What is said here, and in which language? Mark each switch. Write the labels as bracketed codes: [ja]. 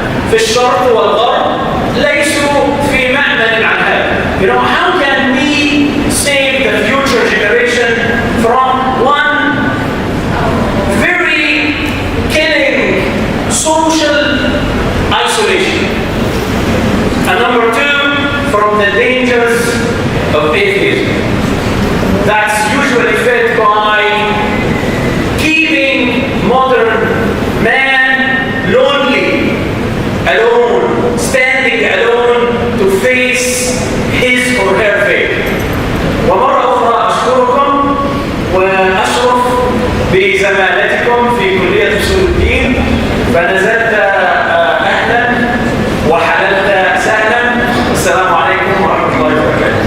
[ar] في الشرق والغرب ليسوا في مأمن عن هذا. [en] You know, how can we save the future generation from one very killing social isolation, and number two, from the dangers of atheism that's usually fed by keeping modern man lonely, alone, standing alone to face his or her fate. [ar] ومرة أخرى أشكركم وأشرف بزمالتكم في كلية أصول الدين، فنزلت أهلا وحللت سهلا. السلام عليكم ورحمة الله وبركاته.